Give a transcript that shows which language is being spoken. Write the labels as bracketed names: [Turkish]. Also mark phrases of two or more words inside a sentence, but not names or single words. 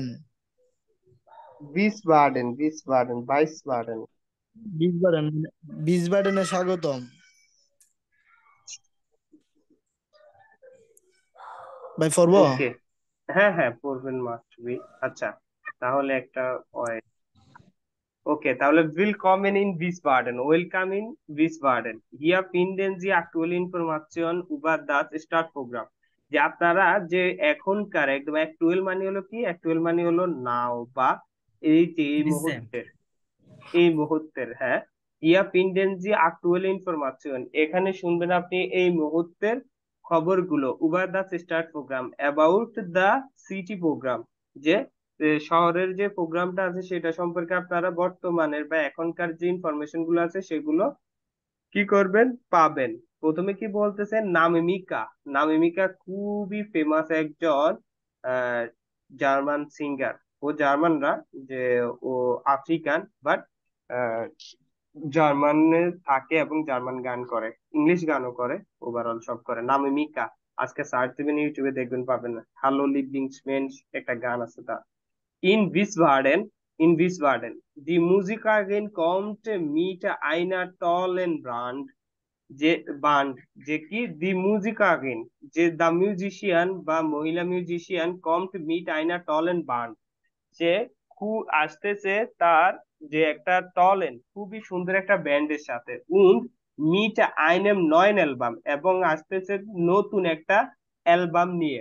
[Bangla] ভিসবাডেন, ভিসবাডেন, ভাইসবাডেন। বিসবার্ডেন বিসবার্ডেনে স্বাগতম। ভাই পড়ব ওকে, হ্যাঁ হ্যাঁ, পড়বেন, [English] must be. [Bangla] আচ্ছা, তাহলে একটা ওকে, তাহলে [German] willkommen in Wiesbaden, [English] welcome in Wiesbaden. [German] Hier finden Sie aktuelle Informationen über das Startprogramm. [Bangla] যে আপনারা যে এখনকার একদম অ্যাকচুয়াল মানে হলো কি, অ্যাকচুয়াল মানে হলো নাও বা এই যে এই রিসেন্ট। মুহূর্তের, হ্যাঁ। [German] ইয়া finden Sie aktuelle Informationen, [Bangla] এখানে শুনবেন আপনি এই মুহূর্তের খবরগুলো। [German] über das Startprogramm, [English] about the city program, [Bangla] যে শহরের যে প্রোগ্রামটা আছে সেটা সম্পর্কে আপনারা বর্তমানের বা এখনকার যে ইনফরমেশন গুলো আছে সেগুলো কি করবেন, পাবেন। প্রথমে কি বলতেছেন, নামিমিকা। নামিমিকা খুবই ফেমাস একজন আহ জার্মান সিঙ্গার। ও জার্মান না, যে ও আফ্রিকান, বাট জার্মানে থাকে এবং জার্মান গান করে, ইংলিশ গানও করে, ওভারঅল সব করে। নামিমিকা, আজকে সার্চ দিবেন ইউটিউবে, দেখবেন পাবেন। হ্যালো লিভিংসম্যান একটা গান আছে তার। [German] In Wiesbaden, in Wiesbaden, die Musikerin kommt mit einer tollen [Bangla] যে বান্ড, যে কি [German] die Musikerin, [Bangla] যে [English] the musician [Bangla] বা মহিলা মিউজিশিয়ান [German] kommt mit einer tollen Band, [Bangla] সে আসতেছে তার যে একটা টলেন খুবই সুন্দর একটা ব্যান্ডের সাথে। [German] und mit einem neuen Album, [Bangla] এবং আসতেছে নতুন একটা অ্যালবাম নিয়ে।